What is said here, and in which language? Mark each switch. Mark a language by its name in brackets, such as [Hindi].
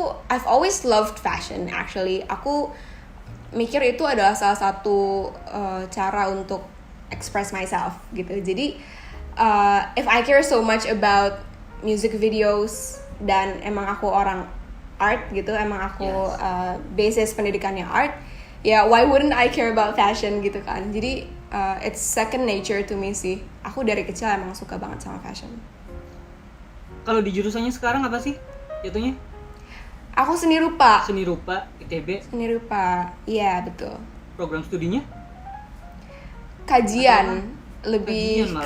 [English] I've always loved fashion actually. [Indonesian] Aku mikir itu adalah salah satu cara untuk [English] express myself [Indonesian] gitu. [English] Jadi if I care so much about music videos [Indonesian] dan emang aku orang [English] art [Indonesian] gitu, emang aku basis pendidikannya [English] art, ya why wouldn't I care about fashion [Indonesian] gitu kan. [English] Jadi it's second nature to me sih. [Indonesian] Aku dari kecil emang suka banget sama fashion. Kalau di jurusannya sekarang apa sih jatuhnya? Aku seni rupa. Seni rupa ITB. Seni rupa, iya betul. Program studinya? Kajian, lebih Kajian malah.